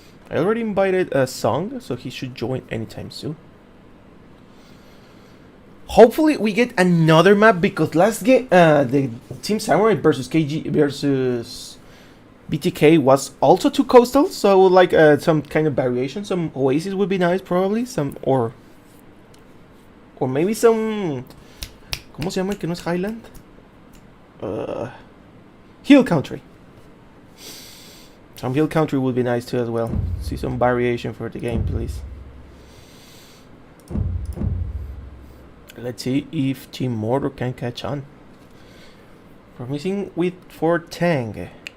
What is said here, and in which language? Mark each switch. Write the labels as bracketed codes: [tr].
[en] I already invited a Song, so he should join anytime soon. Hopefully we get another map, because last game, the Team Samurai versus KG versus BTK was also 2 coastal, so I would like some kind of variation. Some Oasis would be nice, probably. Some, or maybe some, [es] ¿cómo se llama el que no es Highland? [en] Hill Country. Some Hill Country would be nice too as well. See some variation for the game, please. Let's see if Team Mordor can catch on. We're missing with for Tang.